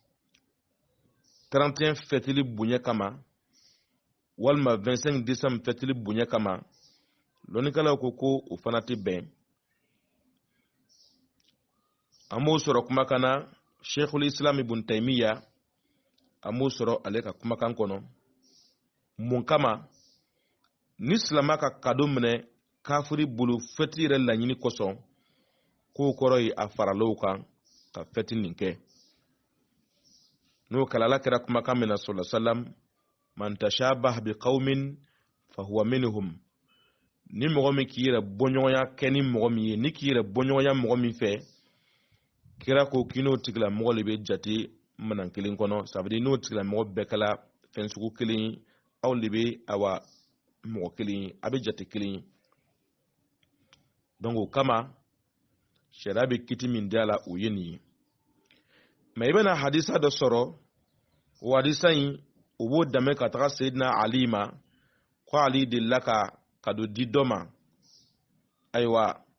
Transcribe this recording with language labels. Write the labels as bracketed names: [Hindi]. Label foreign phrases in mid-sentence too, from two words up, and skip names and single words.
[Bambara] 31 fêtili bonya kama walima 25 décembre fêtili bonya kama lɔnnikɛlaw ko o fana tɛ bɛn an b'o sɔrɔ kumakan na Sheikhul Islam Ibn Taymiya an b'o sɔrɔ ale ka kumakan kɔnɔ mun kama ni silamɛ ka cadeau minɛ kafiri bulu feti yɛrɛ laɲini kosɔn k'o kɔrɔ ye a faralaw kan ka feti nin kɛ n'o kalala kɛra kumakan min na [Arabic] صلى الله عليه وسلم من تشبه بقوم فهو منهم [Bambara] ni mɔgɔ min k'i yɛrɛ bɔɲɔgɔnya kɛ ni mɔgɔ min ye ni k'i yɛrɛ bɔɲɔgɔnya mɔgɔ min fɛ kira ko k'in'o tigila mɔgɔ de bɛ jate minan kelen kɔnɔ [French] ça veut dire [Bambara] n'o tigila mɔgɔ bɛɛ kɛla fɛn sugu kelen aw de bɛ awa mɔgɔ kelen a bɛ jate kelen donc o kama sariya bɛ kiti min da la o ye nin ye mais i bɛna hadisa dɔ sɔrɔ o hadisa in o b'o dɛmɛ ka taga Seydina Ali ma ko Ali delila ka don di dɔ ma ayiwa